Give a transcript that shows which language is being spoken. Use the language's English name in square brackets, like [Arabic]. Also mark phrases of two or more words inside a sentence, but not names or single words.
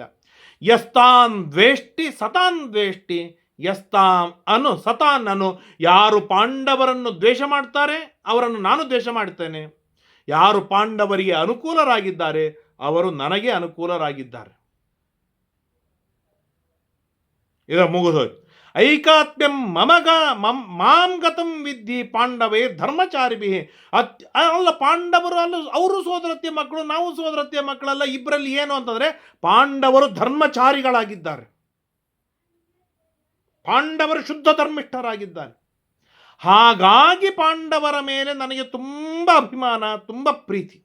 [Sanskrit] ಯಸ್ತಾನ್ ದ್ವೇಷ್ಟಿ ಸತಾನ್ ದ್ವೇಷ್ಟಿ, ಯಸ್ತಾಂ ಅನು ಸತಾನ್ ಅನು. [Kannada] ಯಾರು ಪಾಂಡವರನ್ನು ದ್ವೇಷ ಮಾಡ್ತಾರೆ ಅವರನ್ನು ನಾನು ದ್ವೇಷ ಮಾಡ್ತೇನೆ, ಯಾರು ಪಾಂಡವರಿಗೆ ಅನುಕೂಲರಾಗಿದ್ದಾರೆ ಅವರು ನನಗೆ ಅನುಕೂಲರಾಗಿದ್ದಾರೆ. ಇದು ಮುಗಿದೋಯ್ತು. [Sanskrit] ಐಕಾತ್ಮ್ಯಂ ಮಾಂ ಗತಂ ವಿದ್ಧಿ ಪಾಂಡವೇ ಧರ್ಮಚಾರಿಭಿ. [Kannada] ಅಲ್ಲ, ಪಾಂಡವರು ಅಲ್ಲ, ಅವರು ಸೋದರತ್ಯ ಮಕ್ಕಳು, ನಾವು ಸೋದರತ್ಯ ಮಕ್ಕಳಲ್ಲ. ಇಬ್ಬರಲ್ಲಿ ಏನು ಅಂತಂದ್ರೆ ಪಾಂಡವರು ಧರ್ಮಚಾರಿಗಳಾಗಿದ್ದಾರೆ, ಪಾಂಡವರು ಶುದ್ಧ ಧರ್ಮಿಷ್ಠರಾಗಿದ್ದಾರೆ. ಹಾಗಾಗಿ ಪಾಂಡವರ ಮೇಲೆ ನನಗೆ ತುಂಬ ಅಭಿಮಾನ, ತುಂಬ ಪ್ರೀತಿ.